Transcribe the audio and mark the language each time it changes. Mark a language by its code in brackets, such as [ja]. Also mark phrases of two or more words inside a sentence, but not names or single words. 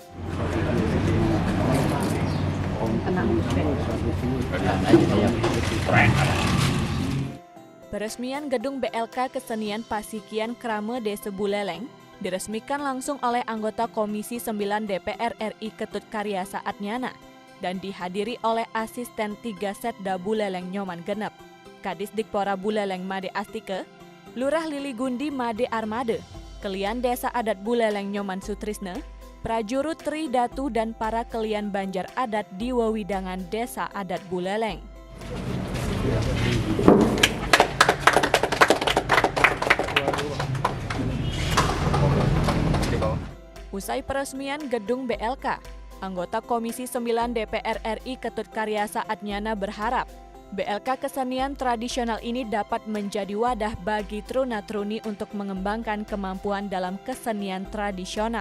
[id] Peresmian gedung BLK Kesenian Pasikian Krame Desa Buleleng diresmikan langsung oleh anggota Komisi 9 DPR RI Ketut Karya Saatnyana dan dihadiri oleh asisten 3 Setda Buleleng Nyoman Genep, Kadis Dikpora Buleleng Made Astike, Lurah Liligundi Made Armade, Kelian Desa Adat Buleleng Nyoman Sutrisne, Prajurut Tri Datu dan para kelian Banjar Adat di Wewidangan Desa Adat Buleleng. Usai peresmian gedung BLK, anggota Komisi 9 DPR RI Ketut Karya Saatnyana berharap BLK Kesenian Tradisional ini dapat menjadi wadah bagi truna-truni untuk mengembangkan kemampuan dalam kesenian tradisional.